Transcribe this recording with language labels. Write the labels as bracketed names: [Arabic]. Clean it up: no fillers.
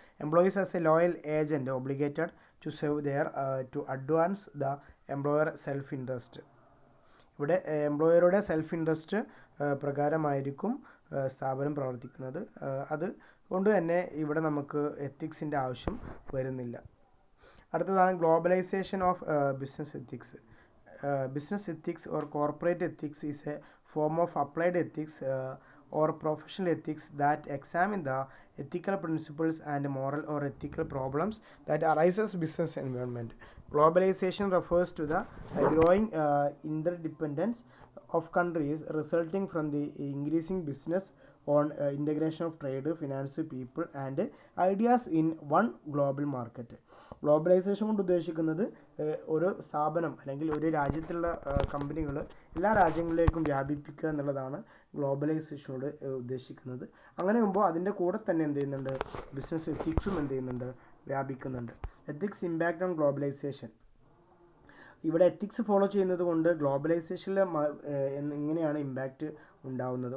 [English] Employees as a loyal agent obligated to serve there to advance the employer self interest. [Malayalam] ഇവിടെ എംപ്ലോയറുടെ self interest പ്രകാരമായിരിക്കും സ്ഥാപനം പ്രവർത്തിക്കുന്നത്. അതുകൊണ്ട് തന്നെ ഇവിടെ നമുക്ക് എത്തിക്സിൻ്റെ ആവശ്യം വരുന്നില്ല. അടുത്തതാണ് [English] Globalization of business ethics. Business ethics or corporate ethics is a form of applied ethics or professional ethics that examine the ethical principles and moral or ethical problems that arises business environment. Globalization refers to the growing interdependence of countries resulting from the increasing business on integration of trade, finance, people and ideas in one global market. [Malayalam] Globalisation കൊണ്ട് ഉദ്ദേശിക്കുന്നത് ഒരു സ്ഥാപനം അല്ലെങ്കിൽ ഒരു രാജ്യത്തുള്ള കമ്പനികൾ എല്ലാ രാജ്യങ്ങളിലേക്കും വ്യാപിപ്പിക്കുക എന്നുള്ളതാണ് ഗ്ലോബലൈസേഷനോട് ഉദ്ദേശിക്കുന്നത്. അങ്ങനെ ആകുമ്പോൾ അതിൻ്റെ കൂടെ തന്നെ എന്ത് ചെയ്യുന്നുണ്ട്, ബിസിനസ് എത്തിക്സും എന്ത് ചെയ്യുന്നുണ്ട്, വ്യാപിക്കുന്നുണ്ട്. [English] Ethics impact on globalization. [Malayalam] ഇവിടെ എത്തിക്സ് ഫോളോ ചെയ്യുന്നത് കൊണ്ട് ഗ്ലോബലൈസേഷനിൽ എങ്ങനെയാണ് ഇമ്പാക്റ്റ് ഉണ്ടാവുന്നത്.